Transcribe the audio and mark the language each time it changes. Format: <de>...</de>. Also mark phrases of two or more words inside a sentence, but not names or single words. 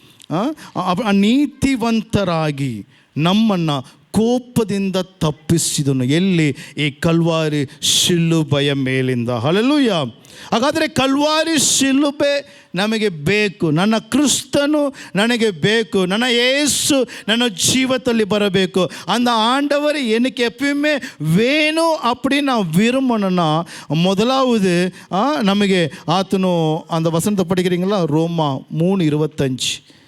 <kn>ನೀತಿವಂತರಾಗಿ ನಮ್ಮನ್ನು ಕೋಪದಿಂದ ತಪ್ಪಿಸಿದನು. ಎಲ್ಲಿ? ಈ ಕಲ್ವಾರಿ ಶಿಲುಬೆಯ ಮೇಲಿಂದ. ಹಲ್ಲೆಲೂಯಾ. ಹಾಗಾದರೆ ಕಲ್ವಾರಿ ಶಿಲುಬೆ ನಮಗೆ ಬೇಕು, ನನ್ನ ಕ್ರಿಸ್ತನು ನನಗೆ ಬೇಕು, ನನ್ನ ಯೇಸು ನನ್ನ ಜೀವದಲ್ಲಿ ಬರಬೇಕು.</kn> <ta>அந்த ஆண்டவர் எனக்கு எப்பயுமே வேணும் அப்படின்னு விரும்பணும்னா முதலாவது</ta> <kn>ನಮಗೆ ಆತನು</kn> <ta>அந்த வசனத்தை படிக்கிறீங்களா? ரோமா 3:25.</ta>